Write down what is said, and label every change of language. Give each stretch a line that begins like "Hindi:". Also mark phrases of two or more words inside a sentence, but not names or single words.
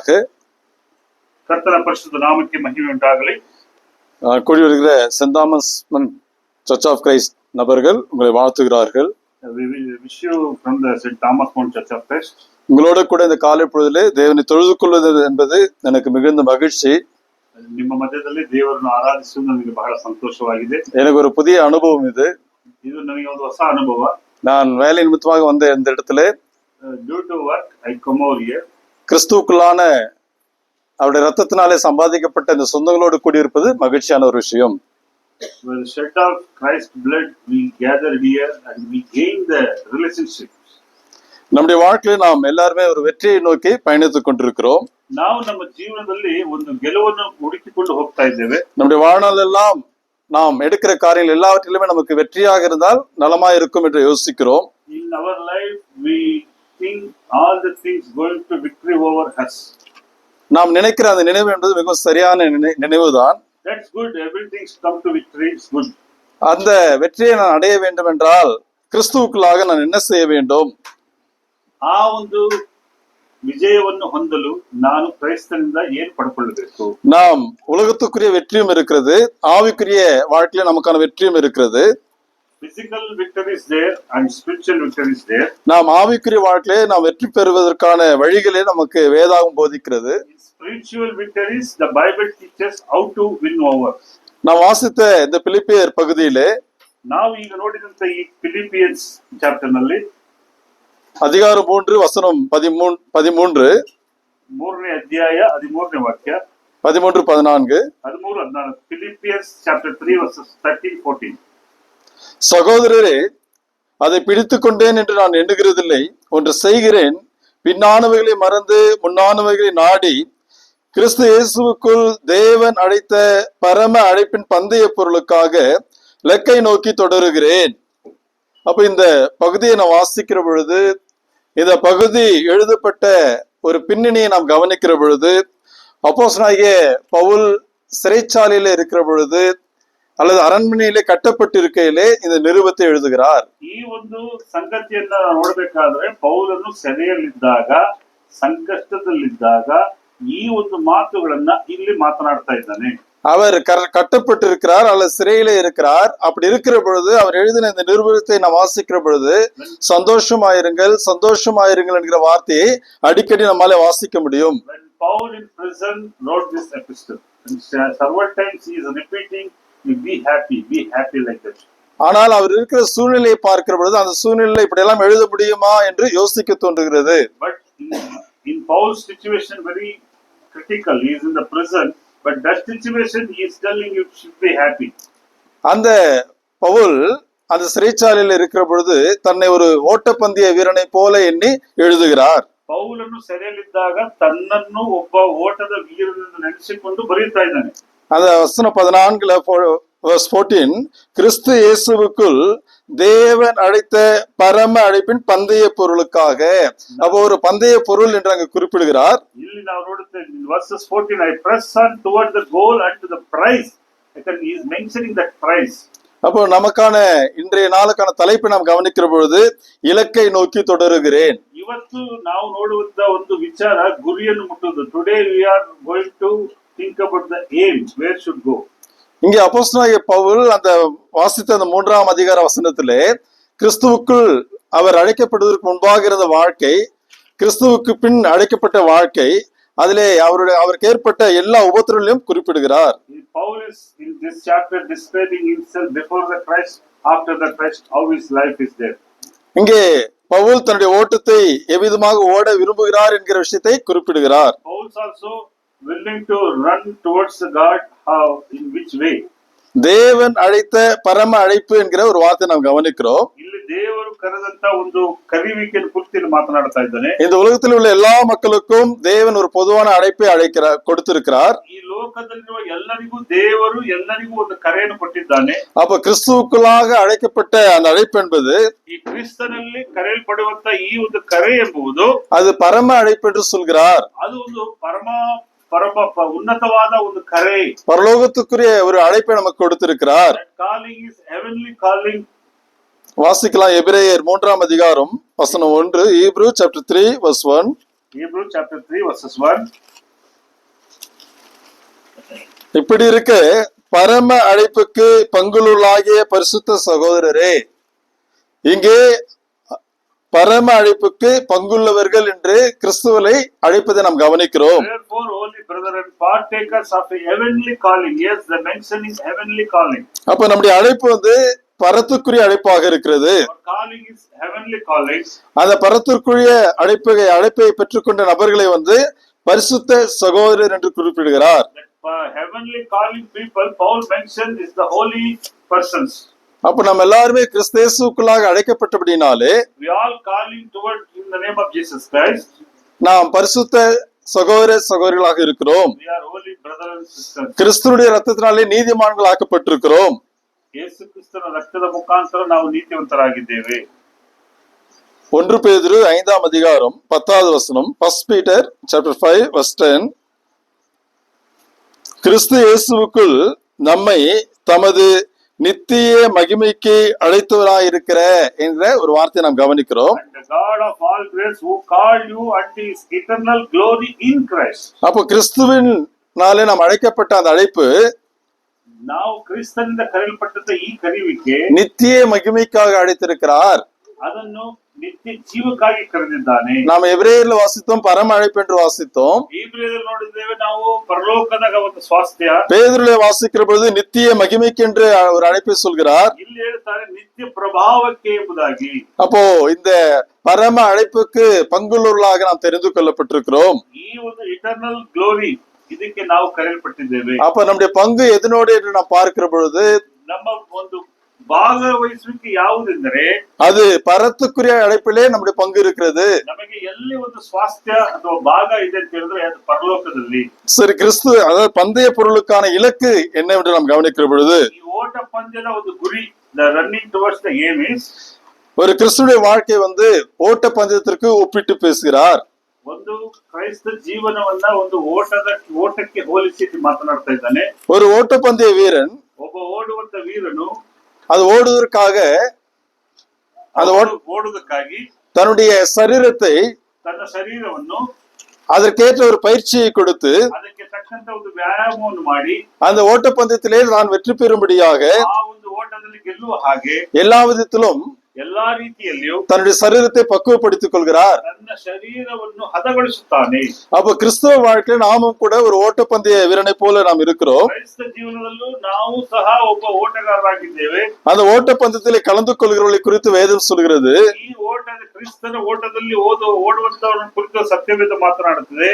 Tamil: கர்த்தர் பரிசுத்த நாமத்திற்கு மகிமை உண்டாகலை. கூடி வருகிற சென்ட் தாமஸ் சர்ச் ஆஃப் கிரைஸ்ட் நபர்கள் உங்களை வாழ்த்துகிறார்கள். உங்களோட கூட இந்த காலை பொழுதிலே தேவனை தொழுது கொள்வது என்பது எனக்கு மிகுந்த மகிழ்ச்சி.
Kannada: ನಿಮ್ಮ ಮಧ್ಯದಲ್ಲಿ ದೇವರನ್ನು ಆರಾಧಿಸುವುದು ನನಗೆ ಬಹಳ ಸಂತೋಷವಾಗಿದೆ.
Tamil: எனக்கு ஒரு புதிய அனுபவம் இது
Kannada: ನನಗೆ ಒಂದು ಹೊಸ ಅನುಭವ.
Tamil: நான் வேலை நிமித்தமாக வந்த இந்த இடத்துல
English: due to work I come over here.
Tamil: கிறிஸ்துவுக்குள்ளான அவருடைய ரத்தத்தினாலே சம்பாதிக்கப்பட்ட இந்த சொந்தங்களோடு கூடியிருப்பது மகிழ்ச்சியான ஒரு விஷயம்.
English: With the shed of Christ's blood we gathered here and we gain the relationships.
Tamil: நம்முடைய வாழ்க்கையில் நாம் எல்லாருமே ஒரு வெற்றியை நோக்கி பயணித்துக் கொண்டிருக்கிறோம்.
Kannada: ನಾವು ನಮ್ಮ ಜೀವನದಲ್ಲಿ ಒಂದು ಗೆಲುವನ್ನು ಹುಡುಕಿಕೊಂಡು ಹೋಗ್ತಾ ಇದ್ದೇವೆ.
Tamil: நம்முடைய வாழ்நாள் எல்லாம் நாம் எடுக்கிற காரியங்கள் எல்லாவற்றிலுமே நமக்கு வெற்றியாக இருந்தால் நலமா இருக்கும் என்று யோசிக்கிறோம்.
English: In our life we think all the things going to victory over us.
Tamil: நாம் நினைக்கிற அந்த நினைவு என்பது மிகவும் சரியான நினைவுதான்.
English: That's good. Everything come to victory is good.
Tamil: அந்த வெற்றியை நான் அடைய வேண்டும் என்றால் கிறிஸ்துவுக்குள்ளாக நான் என்ன செய்ய வேண்டும்?
Kannada: ಆ ಒಂದು ವಿಜಯವನ್ನು ಹೊಂದಲು ನಾನು ಕ್ರೈಸ್ತನಿಂದ ಏನು ಪಡ್ಕೊಳ್ಳಬೇಕು?
Tamil: நாம் உலகத்துக்குரிய வெற்றியும் இருக்கிறது, ஆவிக்குரிய வாழ்க்கையில நமக்கான வெற்றியும் இருக்கிறது.
English: Physical victory is there and spiritual victory is there.
Tamil: நாம் ஆவிக்குரிய வாழ்க்கையிலே நாம் வெற்றி பெறுவதற்கான வழிகளை நமக்கு வேதாகம் போதிக்கிறது.
English: Spiritual victories the Bible teaches how to win over.
Tamil: நாம் வாசித்த இந்த பிலிப்பியர் பகுதியிலே
Kannada: ನಾವು ಈಗ ನೋಡಿದಂತ ಈ
English: Philippians chapter
Kannada: ನಲ್ಲಿ
Tamil: அதிகாரம் 3 வசனம் 13
Kannada: ಮೂರನೇ ಅಧ್ಯಾಯ 13ನೇ ವಾಕ್ಯ 13-14
English: 13-14 Philippians chapter 3 verses 13-14.
Tamil: சகோதரரே, அதை பிடித்துக் கொண்டேன் என்று நான் எண்ணுகிறதில்லை. ஒன்று செய்கிறேன், பின்னானவைகளை மறந்து முன்னானவைகளை நாடி கிறிஸ்து இயேசுவுக்குள் தேவன் அழைத்த பரம அழைப்பின் பந்தய பொருளுக்காக இலக்கை நோக்கி தொடருகிறேன். அப்ப இந்த பகுதியை நான் வாசிக்கிற பொழுது, இந்த பகுதி எழுதப்பட்ட ஒரு பின்னணியை நாம் கவனிக்கிற பொழுது, அப்போஸ்தலனாகிய பவுல் சிறைச்சாலையில இருக்கிற பொழுது அல்லது அரண்மனையிலே கட்டப்பட்டிருக்கையிலே இந்த நிருபத்தை எழுதுகிறார்.
Kannada: ಈ ಒಂದು ಸಂಗತಿಯನ್ನ ನೋಡಬೇಕಾದ್ರೆ ಪೌಲನು ಸೆರೆಯಲ್ಲಿದ್ದಾಗ, ಸಂಕಷ್ಟದಲ್ಲಿದ್ದಾಗ ಈ ಒಂದು ಮಾತುಗಳನ್ನ ಇಲ್ಲಿ ಮಾತನಾಡ್ತಾ ಇದ್ದಾನೆ.
Tamil: அவர் கட்டப்பட்டிருக்கிறார் அல்லது சிறையிலே இருக்கிறார். அப்படி இருக்கிற பொழுது அவர் எழுதின இந்த நிருபத்தை நாம் வாசிக்கிற பொழுது சந்தோஷமாயிருங்கள் சந்தோஷமாயிருங்கள் என்கிற வார்த்தையை அடிக்கடி நம்மால வாசிக்க முடியும்.
English: When Paul in prison wrote this epistle, and several times he is repeating, be happy like that.
Tamil: ஆனால் அவர் இருக்கிற சூழ்நிலையை பார்க்கிற பொழுது அந்த சூழ்நிலையில இப்படி எல்லாம் எழுத முடியுமா என்று யோசிக்க தோன்றுகிறது.
English: But in Paul's situation very critical. He is in the prison, but that situation he is telling you should be happy.
Tamil: அந்த பவுல் அந்த சிறைச்சாலையில் இருக்கிற பொழுது தன்னை ஒரு ஓட்டப்பந்தய வீரனை போல எண்ணி எழுதுகிறார்.
Kannada: ಪೌಲನು ಸೆರೆಯಲ್ಲಿದ್ದಾಗ ತನ್ನನ್ನು ಒಬ್ಬ ಓಟದ ವೀರನೆಂದು ನೆನೆಸಿಕೊಂಡು ಬರೆಯುತ್ತಾ ಇದ್ದಾನೆ.
Tamil: அந்த வசனம் 14 கிறிஸ்து இயேசுவுக்குள் தேவன் அழைத்த பரம அழைப்பின் பந்தய பொருளுக்காக. அப்போ ஒரு பந்தய பொருள் என்று அங்கு குறிப்பிடுகிறார்.
Kannada: ಇಲ್ಲಿ ನಾವು ನೋಡುತ್ತೇವೆ
English: verses 14 I press on toward the goal and to the prize. He is mentioning that prize.
Tamil: அப்போ நமக்கான இன்றைய நாளுக்கான தலைப்பை நாம் கவனிக்கிற பொழுது இலக்கை நோக்கி தொடருகிறேன்.
Kannada: ಇವತ್ತು ನಾವು ನೋಡುವಂತ ಒಂದು ವಿಚಾರ ಗುರಿಯನ್ನು ಮುಟ್ಟುವುದು.
English: Today we are going to think about the aim, where should go.
Tamil: இங்கே அப்போஸ்தலனாகிய பவுல் அந்த வாசித்த அந்த 3ஆம் அதிகார வசனத்திலே கிறிஸ்துவுக்குள் அவர் அழைக்கப்படுவதற்கு முன்பாக இருந்த வாழ்க்கை, கிறிஸ்துவுக்கு பின் அழைக்கப்பட்ட வாழ்க்கை, அதிலே அவருக்கு ஏற்பட்ட எல்லா உபத்திரங்களையும் குறிப்பிடுகிறார்.
English: Paul is in this chapter describing himself before the Christ, after the Christ, how his life is there.
Tamil: இங்கே பவுல் தன்னுடைய ஓட்டத்தை எவ்விதமாக ஓட விரும்புகிறார் என்கிற விஷயத்தை குறிப்பிடுகிறார்.
English: Paul is also willing to run towards the God, how, in which way.
Tamil: தேவன் அழைத்த பரம அழைப்பு என்கிற ஒரு வார்த்தை நாம் கவனிக்கிறோம்.
Kannada: ಇಲ್ಲಿ ದೇವರು ಕರೆದಂತ ಒಂದು ಕರೆಯುವಿಕೆ ಕುರಿತು ಮಾತನಾಡ್ತಾ ಇದ್ದಾನೆ.
Tamil: இந்த உலகத்தில் உள்ள எல்லா மக்களுக்கும் தேவன் ஒரு பொதுவான அழைப்பை கொடுத்திருக்கிறார்.
Kannada: ಈ ಲೋಕದಲ್ಲಿರುವ ಎಲ್ಲರಿಗೂ ದೇವರು ಎಲ್ಲರಿಗೂ ಒಂದು ಕರೆಯನ್ನು ಕೊಟ್ಟಿದ್ದಾನೆ.
Tamil: அப்ப கிறிஸ்துவுக்குள்ளாக அழைக்கப்பட்ட அந்த அழைப்பு என்பது,
Kannada: ಈ ಕ್ರಿಸ್ತನಲ್ಲಿ ಕರೆಯಲ್ಪಡುವಂತ ಈ ಒಂದು ಕರೆ ಎಂಬುದು
Tamil: அது பரம அழைப்பு என்று சொல்கிறார்.
Kannada: ಅದು ಒಂದು ಪರಮ ಉನ್ನತವಾದ ಒಂದು ಕರೆ,
Tamil: பரலோகத்துக்குரிய ஒரு அழைப்பை நமக்கு கொடுத்திருக்கிறார்.
English: calling is heavenly calling.
Tamil: வாசிக்கலாம் எபிரேயர் 3ஆம் அதிகாரம் வசனம் 1.
English: Hebrew chapter 3 verse 1. Hebrews chapter 3 verses 1.
Tamil: இப்படி இருக்க பரம அழைப்புக்கு பங்குள்ளாகிய பரிசுத்த சகோதரரே, இங்கே பரம அழைப்புக்கு பங்குள்ளவர்கள் என்று கிறிஸ்துவை அழைப்பதை நாம் கவனிக்கிறோம்.
English: Therefore, holy brethren, partakers of a heavenly calling. Yes, the mention is heavenly calling.
Tamil: அப்ப நம்முடைய அழைப்பு பரத்துக்குரிய அழைப்பாக இருக்கிறது.
English: Our calling is heavenly calling.
Tamil: அந்த பரத்திற்குரிய அழைப்பை பெற்றுக்கொண்ட நபர்களை பரிசுத்த சகோதரர் என்று குறிப்பிடுகிறார்.
English: Heavenly calling people, Paul mentioned, is the holy persons.
Tamil: அப்ப நம்ம எல்லாருமே கிறிஸ்தேசுக்குள்ளாக அழைக்கப்பட்டபடினாலே,
English: we all calling toward in the name of Jesus Christ.
Tamil: நாம் பரிசுத்த சகோதர சகோதரிகளாக இருக்கிறோம்.
English: We are holy brothers and sisters.
Tamil: கிறிஸ்துவுடைய ரத்தத்தினாலே நீதிமான்கள் ஆக்கப்பட்டிருக்கிறோம்.
Kannada: ಯೇಸು ಕ್ರಿಸ್ತನ ರಕ್ತದ ಮುಖಾಂತರ ನಾವು ನೀತಿವಂತರಾಗಿದ್ದೇವೆ.
Tamil: 1 பேதுரு 5ஆம் அதிகாரம் 10வது வசனம்.
English: 1 Peter chapter 5 verse 10.
Tamil: கிறிஸ்து இயேசுவுக்குள் நம்மை தமது நித்திய மகிமைக்கு அழைத்தவராயிருக்கிற என்ற ஒரு வார்த்தையை நாம் கவனிக்கிறோம்.
English: And the God of all grace who called you unto his eternal glory in Christ.
Tamil: அப்போ கிறிஸ்துவினாலே நாம் அழைக்கப்பட்ட அந்த அழைப்பு
Kannada: ನಾವು ಕ್ರಿಸ್ತನಿಂದ ಕರೆಯಲ್ಪಟ್ಟಂತ ಈ ಕರೆಯುವಿಕೆ
Tamil: நித்திய மகிமைக்காக அழைத்திருக்கிறார்.
Kannada: ಅದನ್ನು ನಿತ್ಯ ಜೀವಕ್ಕಾಗಿ ಕರೆದಿದ್ದಾನೆ.
Tamil: நாம் எபிரேயர்ல வாசித்தோம் பரம அழைப்பு என்று வாசித்தோம்.
Kannada: ಇಬ್ರಿಯದಲ್ಲಿ ನೋಡಿದ್ದೇವೆ ನಾವು ಪರಲೋಕದ ಒಂದು ಸ್ವಾಸ್ಥ್ಯ.
Tamil: பேதுருவிலே வாசிக்கிற பொழுது நித்திய மகிமைக்கு என்று ஒரு அழைப்பை சொல்கிறார்.
Kannada: ಇಲ್ಲಿ ಹೇಳ್ತಾರೆ ನಿತ್ಯ ಪ್ರಭಾವಕ್ಕೆ ಎಂಬುದಾಗಿ.
Tamil: அப்போ இந்த பரம அழைப்புக்கு பங்குள்ளவர்களாக நாம் தெரிந்து கொள்ளப்பட்டிருக்கிறோம்.
Kannada: ಈ ಒಂದು
English: eternal glory
Kannada: ಇದಕ್ಕೆ ನಾವು ಕರೆಯಲ್ಪಟ್ಟಿದ್ದೇವೆ.
Tamil: அப்ப நம்முடைய பங்கு எதனோடு என்று நாம் பார்க்கிற பொழுது
Kannada: ನಮ್ಮ ಒಂದು ಭಾಗವಹಿಸುವಿಕೆ ಯಾವುದೆಂದರೆ
Tamil: அது பரத்துக்குரிய அழைப்பிலே நம்முடைய பங்கு இருக்கிறது.
Kannada: ನಮಗೆ ಎಲ್ಲಿ ಒಂದು ಸ್ವಾಸ್ಥ್ಯ ಅಥವಾ ಭಾಗ ಇದೆ ಅಂತ ಹೇಳಿದ್ರೆ ಅದು ಪರಲೋಕದಲ್ಲಿ.
Tamil: சரி, கிறிஸ்து அதாவது பந்தய பொருளுக்கான இலக்கு என்னவென்று நாம் கவனிக்கிற பொழுது
Kannada: ಈ ಓಟ ಪಂದ್ಯದ ಒಂದು ಗುರಿ,
English: the running towards the aim is,
Tamil: ஒரு கிறிஸ்துடைய வாழ்க்கை ஓட்ட பந்தயத்திற்கு ஒப்பிட்டு பேசுகிறார்.
Kannada: ಒಂದು ಕ್ರೈಸ್ತ ಜೀವನವನ್ನ ಒಂದು ಓಟಕ್ಕೆ ಹೋಲಿಸಿ ಮಾತನಾಡ್ತಾ ಇದ್ದಾನೆ.
Tamil: ஒரு ஓட்டப்பந்தய வீரன்
Kannada: ಒಬ್ಬ ಓಡುವಂತ ವೀರನು
Tamil: அது ஓடுவதற்காக
Kannada: ಓಡುವುದಕ್ಕಾಗಿ
Tamil: தன்னுடைய சரீரத்தை
Kannada: ತನ್ನ ಶರೀರವನ್ನು
Tamil: அதற்கேற்ற ஒரு பயிற்சியை கொடுத்து
Kannada: ಅದಕ್ಕೆ ತಕ್ಕಂತ ಒಂದು ವ್ಯಾಯಾಮವನ್ನು ಮಾಡಿ
Tamil: அந்த ஓட்டப்பந்தயத்திலே நான் வெற்றி பெறும்படியாக
Kannada: ಆ ಒಂದು ಓಟದಲ್ಲಿ ಗೆಲ್ಲುವ ಹಾಗೆ
Tamil: எல்லா விதத்திலும்
Kannada: ಎಲ್ಲಾ ರೀತಿಯಲ್ಲಿಯೂ
Tamil: தன்னுடைய சரீரத்தை பக்குவப்படுத்திக் கொள்கிறார்.
Kannada: ತನ್ನ ಶರೀರವನ್ನು ಹದಗೊಳಿಸುತ್ತಾನೆ.
Tamil: அப்ப கிறிஸ்தவ வாழ்க்கையில் நாமும் கூட ஒரு ஓட்டப்பந்தய வீரனை போல நாம் இருக்கிறோம்.
Kannada: ಕ್ರೈಸ್ತ ಜೀವನದಲ್ಲೂ ನಾವು ಸಹ ಒಬ್ಬ ಓಟಗಾರರಾಗಿದ್ದೇವೆ.
Tamil: அந்த ஓட்டப்பந்தயத்திலே கலந்து கொள்கிறவர்களை குறித்து வேதம் சொல்கிறது.
Kannada: ಈ ಕ್ರಿಸ್ತನ ಓಟದಲ್ಲಿ ಓಡುವಂತವರನ್ನು ಕುರಿತು ಸತ್ಯವೇದ ಮಾತನಾಡುತ್ತದೆ.